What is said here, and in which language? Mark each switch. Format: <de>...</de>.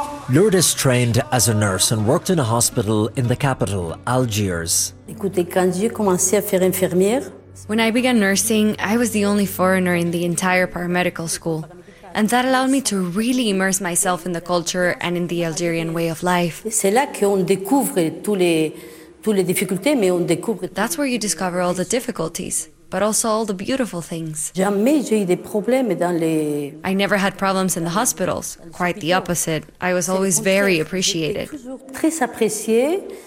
<en>Lourdes trained as a nurse and worked in a hospital in the capital, Algiers.</en> <fr>Écoutez, quand j'ai commencé à faire infirmière,</fr> <en>when I began nursing, I was the only foreigner in the entire paramedical school. And that allowed me to really immerse myself in the culture and in the Algerian way of life.</en> <fr>C'est là qu'on découvre toutes les difficultés, mais on découvre.</fr> <en>That's where you discover all the difficulties, but also all the beautiful things.</en> <fr>Jamais j'ai eu des problèmes dans les.</fr> <en>I never had problems in the hospitals. Quite the opposite. I was always very appreciated.</en> <fr>Très apprécié.</fr>